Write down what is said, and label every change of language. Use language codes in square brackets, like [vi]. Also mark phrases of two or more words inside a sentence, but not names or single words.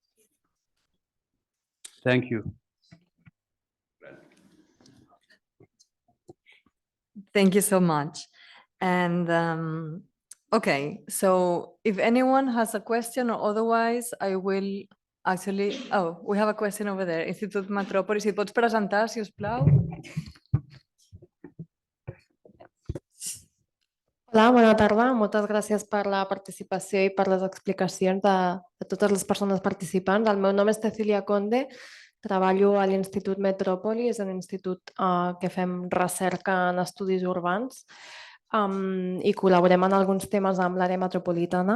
[en] Thank you. Thank you so much. And okay, so if anyone has a question or otherwise, I will actually, oh, we have a question over there. [ca] Institut Metropolis, si et pots presentar, si us plau. Hola, bona tarda. Moltes gràcies per la participació i per les explicacions de totes les persones participants. El meu nom és Cecilia Conde, treballo a l'Institut Metropolis, és un institut que fem recerca en estudis urbans i col·laborem en alguns temes amb l'àrea metropolitana.